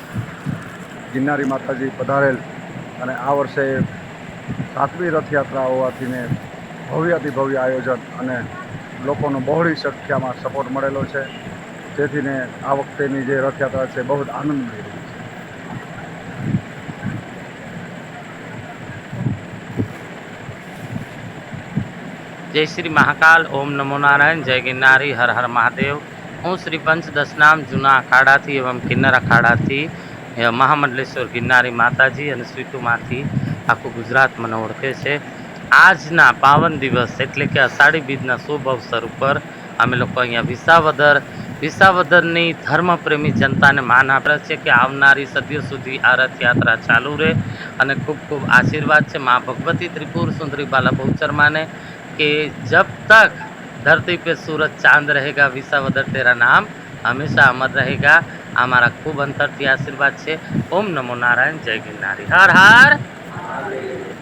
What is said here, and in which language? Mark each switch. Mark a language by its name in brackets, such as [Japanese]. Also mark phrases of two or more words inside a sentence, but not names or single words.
[Gujarati] ગિરનારી માતાજી પધારેલ અને આ વર્ષે 7મી રથયાત્રા હોવાથીને ભવ્યાતિ ભવ્ય આયોજન અને લોકોનો બહોળી સંખ્યામાં સપોર્ટ મળેલો છે, જેથીને આ વખતેની જે રથયાત્રા છે બહુ જ આનંદ મળી રહી છે। [Hindi] जय श्री महाकाल, ओम नमो नारायण, जय गिरनारी, हर हर महादेव। [Gujarati] હું શ્રી પંચદશનામ જૂના અખાડાથી એવં કિન્નર અખાડાથી મહામંડલેશ્વર ગિરનારી માતાજી અને સ્વીટુમાંથી આખું ગુજરાત મને ઓળખે છે। આજના પાવન દિવસ એટલે કે અષાઢી બીજના શુભ અવસર ઉપર અમે લોકો અહીંયા વિસાવદરની ધર્મપ્રેમી જનતાને માન આપે છે કે આવનારી સદીઓ સુધી આ રથયાત્રા ચાલુ રહે અને ખૂબ ખૂબ આશીર્વાદ છે મા ભગવતી ત્રિપુર સુંદરી બાલા બહુચર માને [Hindi] कि जब तक धरती पे सूरज चांद रहेगा विसावदर तेरा नाम हमेशा अमर रहेगा। हमारा खूब [Gujarati] अंतरથી આશીર્વાદ છે। [Hindi] ओम नमो नारायण, जय गिरनारी, हर हर।